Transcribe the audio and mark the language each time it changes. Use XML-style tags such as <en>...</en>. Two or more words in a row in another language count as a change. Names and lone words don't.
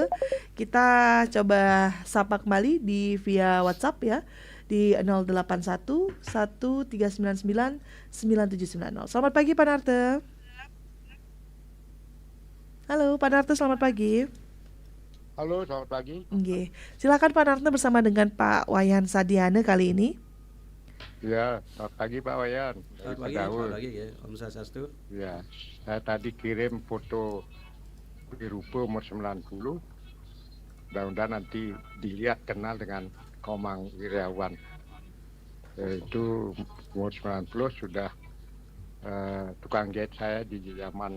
<id>Kita coba sapa kembali di via WhatsApp ya di 081 1399 9790. Selamat pagi Pak Narte. Halo Pak Narte, selamat pagi. Halo, selamat pagi. Oke, silakan Pak Narte bersama dengan Pak Wayan Sadiane kali ini. Ya, selamat pagi Pak Wayan. Selamat pagi, selamat pagi ya, Om Swastiastu. Ya, saya tadi kirim foto Wirupo umur 90. Mudah-mudahan nanti dilihat kenal dengan Komang Wiryawan. Yaitu umur 90 sudah tukang jahit saya di zaman</id>